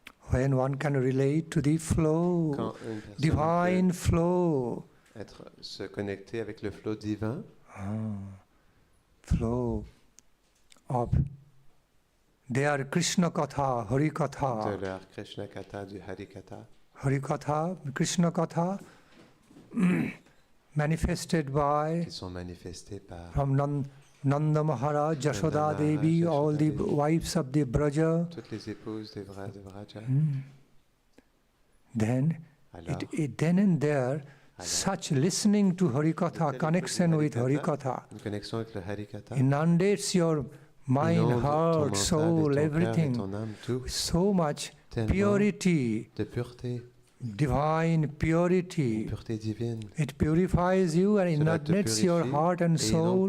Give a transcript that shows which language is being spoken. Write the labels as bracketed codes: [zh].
[en] When one can relate to the flow, [fr] quand une personne [en] divine flow, [fr] se connecter avec le flot divin, [en] flow of their Krishna Katha, Hari [fr] de [en] Katha, [fr] leur Krishna Katha, du Hari Katha, [en] Hari Katha, Krishna Katha, manifested by [fr] qui sont manifestés par [en] from Nanda Maharaj, Yashoda Devi, all the wives of the Braja. [fr] toutes les épouses de Vraja. [en] Then, [fr] Alors, [en] then and there, such listening to Harikatha, connection with Harikatha, [fr] une connexion avec le Hari Katha, [en] inundates your mind, [fr] inonde ton [en] heart, [fr] mental et [en] soul, [fr] ton cœur et [en] everything. [fr] ton âme, tout, [en] So much [fr] tellement [en] purity, [fr] de pureté, [en] divine purity. [fr] pureté divine. [en] It purifies you and [fr] Cela te [en] inundates your [fr] purifie [en] heart and [fr] et inonde